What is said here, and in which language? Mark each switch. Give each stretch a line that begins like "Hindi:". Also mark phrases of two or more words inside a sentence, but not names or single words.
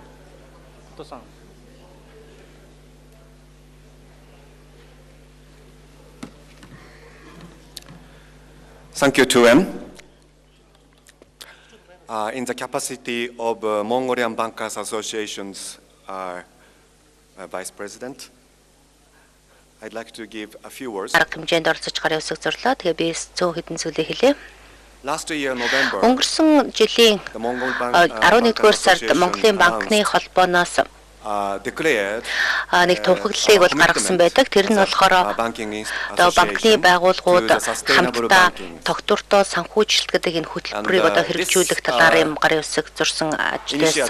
English: Thank you to him. In the capacity of Mongolian Bankers Association's Vice President, I'd like to give a few words.
Mongolian: Арга хэмжээнд оролцож гарын үсэг зурлаа. Тэгээ би 100 хэдэн зүйлээ хэлье.
English: Last year November,
Mongolian: Өнгөрсөн жилийн 11-р сард Монголын банкны холбооноос
English: declared
Mongolian: нэг тунхаглалыг бол гаргасан байдаг. Тэр нь болохоор банкны байгууллагууд хамтдаа тогтвортой санхүүжилт гэдэг энэ хөтөлбөрийг одоо хэрэгжүүлэх талаар юм гарын үсэг зурсан ажил байсан.